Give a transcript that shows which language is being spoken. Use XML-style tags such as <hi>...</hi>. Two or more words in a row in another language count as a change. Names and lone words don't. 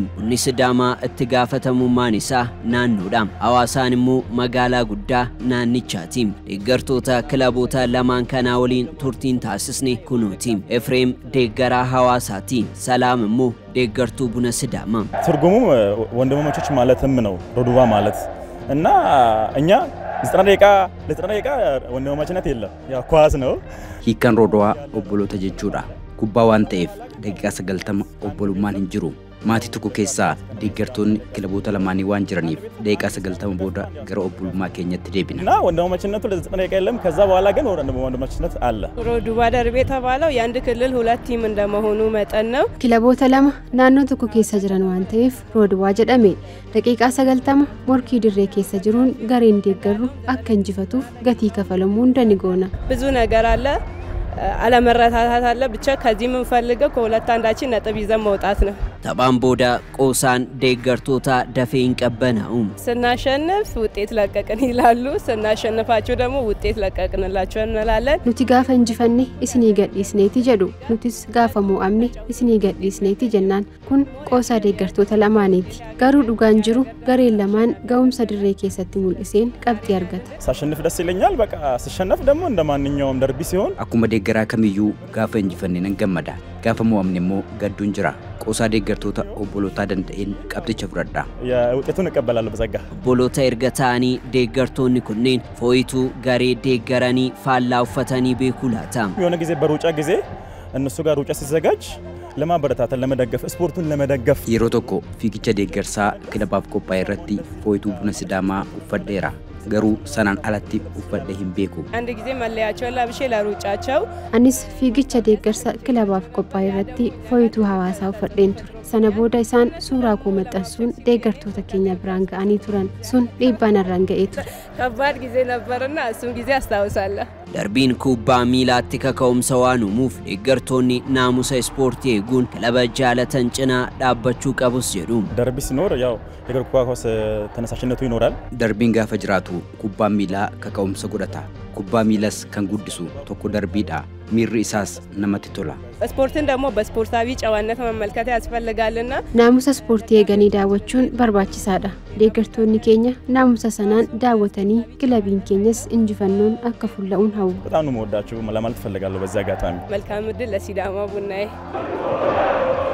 <om>Bunni Sidaamaa itti gaafatamummaan isaa naannoodha. Hawaasaan immoo magaalaa guddaa naannichaati. Deeggartoota kilaboota lamaan kanaa waliin turtiin taasisne kunuuti. Efreem deeggaraa Hawaasaati. Salaam immoo deeggartuu Buna Sidaama.</om> <am>ትርጉሙ ወንድማማቾች ማለትም ነው ሮዶዋ ማለት እና እኛ ለጥና ደቂቃ ወንድማማችነት የለም ያው ኳስ ነው</am> <om>hiikan Roodowaa obboloota jechuudha kubbaa waan ta'eef daqiiqaa 90 obbolummaan hin jiru maatii tokko keessaa deeggartoonni kilaboota lamaanii waan jiraniif daqiiqaa 90 booda gara obbolummaa keenyatti deebina</om> <am>እና ወንድማማችነቱ ለጥና ደቂቃ የለም ከዛ በኋላ ግን ወንድማማችነት አለ ሮዶዋ ደርቤ ተባለው የአንድ ክልል ሁለት ቲም እንደመሆኑ መጠን ነው</am> <om>kilaboota lama naannoo tokko keessa jiran waan ta'eef Roodowaa jedhame daqiiqaa 90 morkii dirree keessa jiruun gareen deeggarru akka injifatuuf gatii kafalamuu hundani goona</om> <am>ብዙ ነገር አለ አለመረታታት አለ ብቻ ከዚህ ምን ፈልገው ከሁለት አንዳችን ነጥብ ይዘን መውጣት ነው</am> <om>Taphaan booda qoosaan deeggartoota dafee hin qabbanaa'u.</om> <am>ስናሸንፍ ውጤት ለቀቅን ይላሉ ስናሸንፋቸው ደግሞ ውጤት ለቀቅንላቸው እንላለን</am> <om>nuti gaafa injifanne isinii gadhiisneeti jedhu nutis gaafa mo'amne isinii gadhiisneeti jennaan kun qoosaa deeggartoota lamaaniiti garuu dhugaan jiru gareen lamaan ga'umsa dirree keessatti mul'iseen qabxii argata</om> <am>ሳሸንፍ ደስ ይለኛል በቃ ሲሸነፍ ደግሞ እንደማንኛውም ደርቢ ሲሆን</am> <om>akkuma deeggaraa kamiyyuu gaafa injifanne nan gammada gaafa mo'amne immoo gadduun jira qoosaa deeggartoota obbolootaa danda'een qabxicha fudhadha</om> <am>ውጤቱን እቀበላለሁ በጸጋ</am> <om>Obboloota erga ta'anii deeggartoonni kunneen fooyituu garee deeggaranii faallaa uffatanii beekuu laata.</om> <am>የሆነ ጊዜ በሩጫ ጊዜ እነሱ ጋር ሩጫ ሲዘጋጅ ለማበረታታት ለመደገፍ ስፖርቱን ለመደገፍ</am> <om>yeroo tokko fiigicha deeggarsaa kilabaaf qophaa'e irratti fooyituu Buna Sidaamaa uffadheera garuu sanaan alatti uffadhe hin beeku</om> <am>አንድ ጊዜ መለያቸውን ለብሼ ለሩጫቸው</am> <om>anis fiigicha deeggarsa kilabaaf qophaa'e irratti fooyituu hawaasaa uffadheen ture sana booda isaan suuraa koo maxxansuun deeggartoota keenya biraan ga'anii turan sun dhiibbaa narraan ga'ee ture</om> <am>ከባድ ጊዜ ነበርና እሱን ጊዜ አስታውሳለሁ</am> <om>Darbiin kubbaa miilaatti kaka'umsa waan uumuuf deeggartoonni naamusa ispoortii eeguun kilaba jaalatan cinaa dhaabbachuu qabus jedhu.</om> <am>ደርቢ ሲኖር ያው የእግር ኳስ ተነሳሽነቱ ይኖራል</am> <om>darbiin gaafa jiraatu kubbaa miilaa kaka'umsa godhata kubbaa miilas kan guddisu tokko darbiidha miirri isaas namatti tola</om> <am>ስፖርትን ደግሞ በስፖርታዊ ጨዋነት መመልከት ያስፈልጋልና</am> <om>naamusa ispoortii eeganii daawwachuun barbaachisaadha deeggartoonni keenya naamusa sanaan daawwatanii kilabiin keenyas injifannoon akka fulla'uun hawwu</om> <am>በጣም ነው የምወዳችሁ ለማለት ፈልጋለሁ በዚህ አጋጣሚ መልካም ዕድል ለሲዳማ ቡናዬ</am>